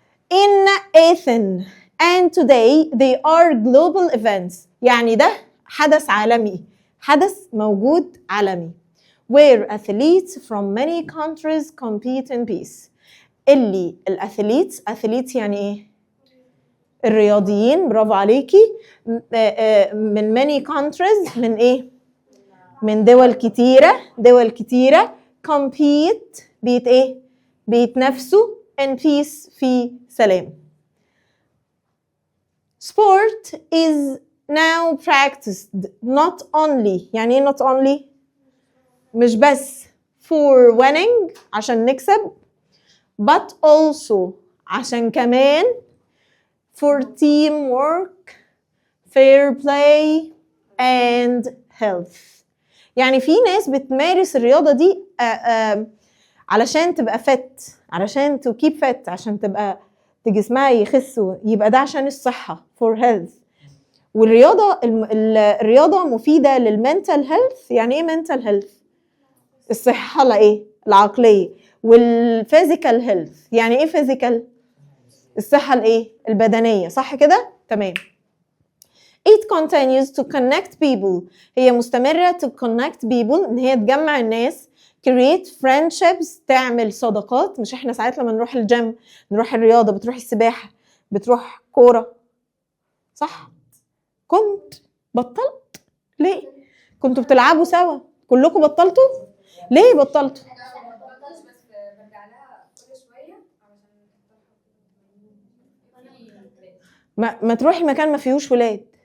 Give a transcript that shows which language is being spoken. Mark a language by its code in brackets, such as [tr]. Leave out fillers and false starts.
[en] in Athens and today they are global events [ar] يعني ده حدث عالمي، حدث موجود عالمي [en] where athletes from many countries compete in peace. [ar] اللي athletes يعني ايه؟ الرياضيين، برافو عليكي. من [en] many countries [ar] من ايه؟ من دول كتيرة compete بيتنافسوا [en] in peace [ar] في سلام. [en] sport is now practiced not only [ar] يعني ايه [en] not only؟ [ar] مش بس [en] for winning [ar] عشان نكسب [en] but also [ar] عشان كمان [en] for teamwork, fair play and health. [ar] يعني في ناس بتمارس الرياضة دي علشان تبقى fit، علشان [en] to keep fit، [ar] عشان تبقى جسمها يخس، يبقى ده عشان الصحة [en] for health. [ar] والرياضة الرياضة مفيدة للمنتال health. يعني ايه [en] mental health؟ [ar] الصحة العقلية. والفيزيكال هيلث يعني ايه فيزيكال؟ الصحة البدنية صح كده؟ تمام. [en] It continues to connect people [ar] هي مستمرة [en] to connect people [ar] ان هي تجمع الناس. [en] create friendships [ar] تعمل صداقات. مش احنا ساعات لما نروح الجيم نروح الرياضة، بتروح السباحة، بتروح كورة صح؟ بطلت ليه؟ كنتوا بتلعبوا سوا كلكم بطلتوا؟ ليه بطلتوا؟ ما تروحي مكان ما فيهوش ولاد.